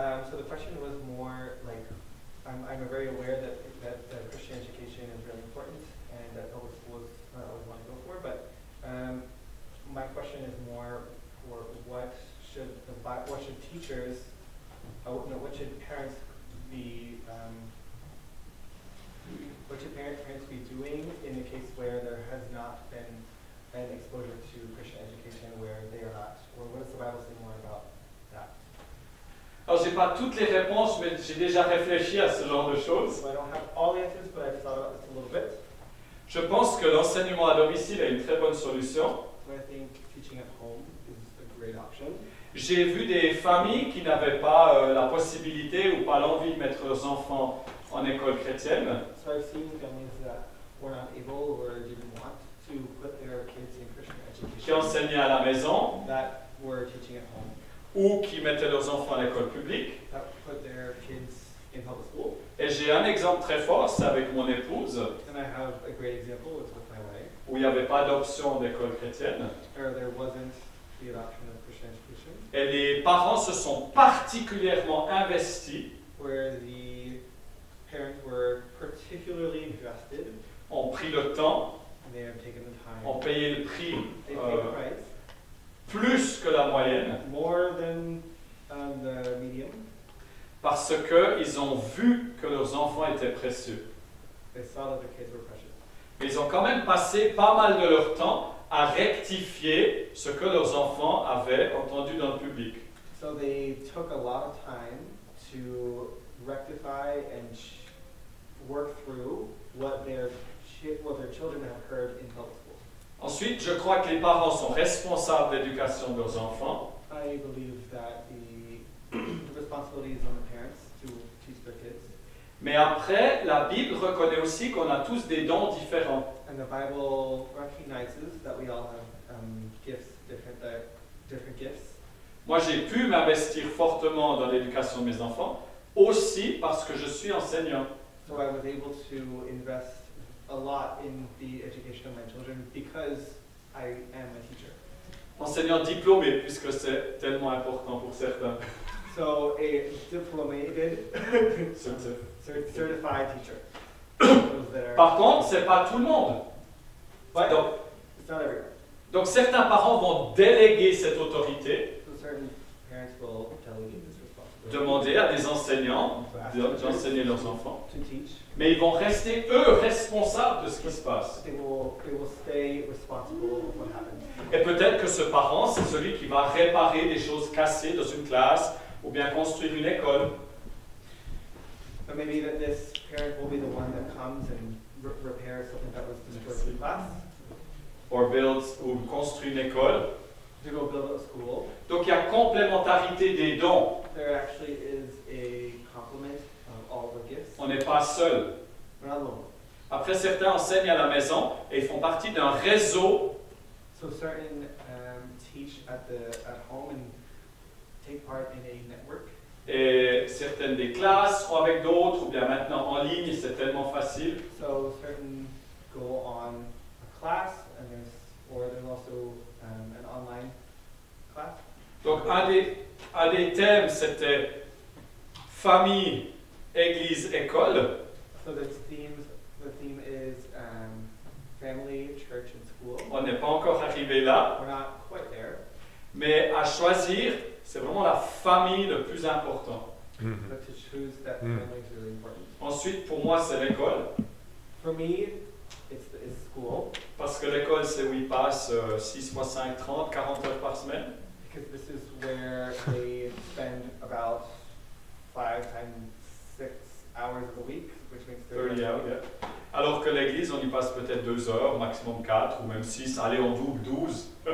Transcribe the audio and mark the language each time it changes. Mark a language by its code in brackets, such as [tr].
[en] So the question was more like, I'm very aware that Christian education is really important and that public schools I always want to go for, but my question is more for what should teachers, what should parents be, what should parents be doing in the case where there has not been an exposure to Christian education where they are not, or what does the Bible say more about that? [fr] Alors, je n'ai pas toutes les réponses, mais j'ai déjà réfléchi à ce genre de choses. [en] So I don't have all the answers, but I've thought about this a little bit. [fr] Je pense que l'enseignement à domicile est une très bonne solution. [en] So I think teaching at home is a great option. [fr] J'ai vu des familles qui n'avaient pas la possibilité ou pas l'envie de mettre leurs enfants en école chrétienne. [en] So I've seen families that were not able or didn't want to put their kids in Christian [fr] Qui [en] education [fr] enseignaient à la maison [en] that were teaching at home, [fr] ou qui mettaient leurs enfants à l'école publique. [en] that put their kids in public school. [fr] Et j'ai un exemple très fort, c'est avec mon épouse, [en] And I have a great example, it's with my wife, [fr] où il n'y avait pas d'option d'école chrétienne. [en] where there wasn't the adoption of Christian education, [fr] Et les parents se sont particulièrement investis, [en] where the parents were particularly invested, [fr] ont pris le temps, [en] and they have taken the [fr] ont [en] time, [fr] payé le prix [en] they paid the price, [fr] plus que la moyenne, [en] more than the medium. [fr] parce qu'ils ont vu que leurs enfants étaient précieux. [en] They saw that their kids were precious. [fr] Mais ils ont quand même passé pas mal de leur temps à rectifier ce que leurs enfants avaient entendu dans le public. [en] So they took a lot of time to rectify and work through what their children have heard in public school. [fr] Ensuite, je crois que les parents sont responsables de l'éducation de leurs enfants. [en] I believe that the responsibility is on the parents to teach their kids. [fr] Mais après, la Bible reconnaît aussi qu'on a tous des dons différents. [en] And the Bible recognizes that we all have gifts, different gifts. [fr] Moi, j'ai pu m'investir fortement dans l'éducation de mes enfants, aussi parce que je suis enseignant. [en] So I was able to invest a lot in the education of my children because I am a teacher. [fr] Enseignant diplômé, puisque c'est tellement important pour certains. [en] So a diplomated, certified teacher. [fr] Par contre, c'est pas tout le monde. [en] But [fr] Donc, [en] it's not everyone. [fr] donc certains parents vont déléguer cette autorité, [en] So certain parents will delegate this responsibility. [fr] demander à des enseignants [en] So ask [fr] d'enseigner [en] teachers [fr] leurs enfants, [en] to teach. [fr] mais ils vont rester eux responsables de ce qui se passe. [en] They will stay responsible of what happens. [fr] Et peut-être que ce parent, c'est celui qui va réparer des choses cassées dans une classe ou bien construire une école. [en] But maybe that this parent will be the one that comes and repairs something that was destroyed in class. [fr] Ou construit une école. [en] To go build a school. [fr] Donc il y a complémentarité des dons. [en] There actually is a complement of all the gifts. [fr] On n'est pas seul. [en] We're not alone. [fr] Après, certains enseignent à la maison et ils font partie d'un réseau. [en] So certain teach at home and take part in a network. [fr] Et certaines des classes sont avec d'autres, ou bien maintenant en ligne, c'est tellement facile. [en] So certain go on a class, and there's also an online class. [fr] Donc un des thèmes, c'était famille, église, école. [en] So the theme is family, church, and school. [fr] On n'est pas encore arrivé là, [en] We're not quite there, [fr] mais à choisir, c'est vraiment la famille le plus important. [en] but to choose that family is really important. [fr] Ensuite, pour moi, c'est l'école, [en] For me, it's school, [fr] parce que l'école, c'est où ils passent 6 fois 5, 30, 40 heures par semaine. [en] because this is where they spend about 5 times 6 hours of the week, which makes 30 Yeah, hours. yeah. [fr] Alors que l'église, on y passe peut-être 2 heures, maximum 4, ou même 6, allez, on double 12.